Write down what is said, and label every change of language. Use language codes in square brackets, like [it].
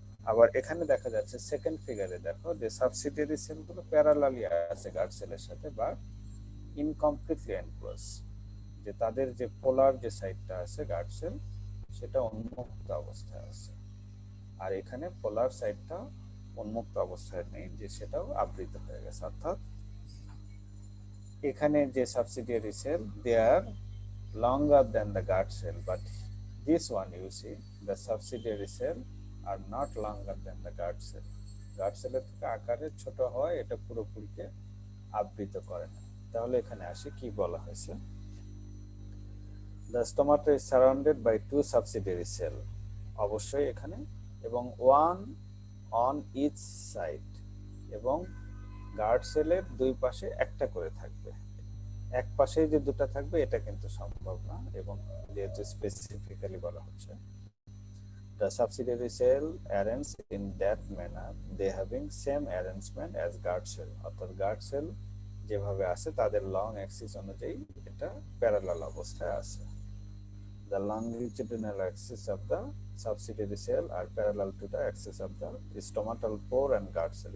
[bn] আবার এখানে দেখা যাচ্ছে সেকেন্ড ফিগারে দেখো যে সাবসিডিয়ারি সেলগুলো প্যারালালি আছে গার্ড সেলের সাথে, বা ইনকমপ্লিটলি এনক্লোজ, যে তাদের যে পোলার যে সাইডটা আছে গার্ড সেল সেটা উন্মুক্ত অবস্থায় আছে, আর এখানে পোলার সাইডটা উন্মুক্ত অবস্থায় নেই, যে সেটাও আবৃত হয়ে গেছে। অর্থাৎ এখানে যে [en] Subsidiary cell they are longer than the guard cell, but this one you see the subsidiary cell are not longer than the guard cell. [bn] Guard সেলের থেকে আকারে ছোট হয়, এটা পুরোপুরিকে আবৃত করে না। তাহলে এখানে আসি কি বলা হয়েছে, [en] the stomata is surrounded by two subsidiary cell, [bn] অবশ্যই এখানে, এবং [en] one on each side, [bn] এবং গার্ড সেলের দুই পাশে একটা করে থাকবে। এক পাশে যে দুটো থাকবে এটা কিন্তু সম্ভব না, এবং যেহেতু স্পেসিফিক্যালি বলা হচ্ছে [en] the subsidiary cell arranged in that manner they having same arrangement as guard cell, [bn] অর্থাৎ গার্ড সেল যেভাবে আছে তাদের লং অ্যাক্সিস অনুযায়ী এটা প্যারালাল অবস্থায় আছে। [en] The longitudinal axis of the subsidiary cell are parallel to the axis of the stomatal pore and guard cell.